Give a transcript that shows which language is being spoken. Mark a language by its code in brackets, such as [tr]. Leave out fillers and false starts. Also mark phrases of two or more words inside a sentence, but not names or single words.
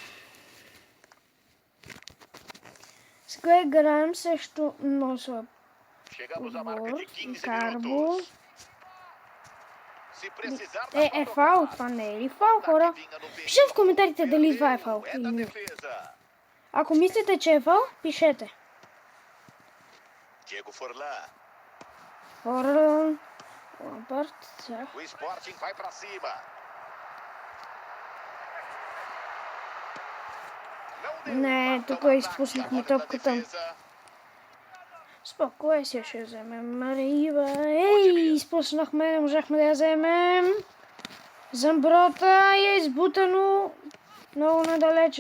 [bg] Сега играем срещу носова отбор. Карбо. Е фаул, това не е ли фаул, хора? Пишете в коментарите дали това е фаул или не. Ако мислите, че е фаул, пишете. Diego Forlan. Forlan. Лампард. [pt] O Sporting vai pra cima. [bg] Не, тук изпуснахме топката. Спокойно ще вземем Марива. Изпуснахме, не можахме да я вземем. Замброта е избутано много надалече.